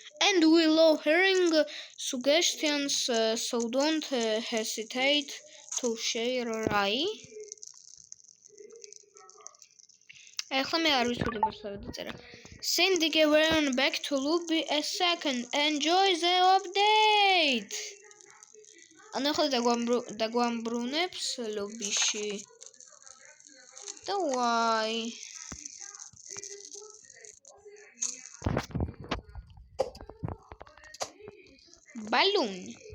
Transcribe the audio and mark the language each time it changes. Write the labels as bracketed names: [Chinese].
[English] And we love hearing suggestions, so don't hesitate to share, right? [Georgian] ეხლა მე არ ვიცოდი მართლა დაწერა. [English] Sending everyone back to lobby a second. Enjoy the update. [Georgian] ანუ ახლა დაგვამბრუნებს ლობიში. და why? [English] Balloon.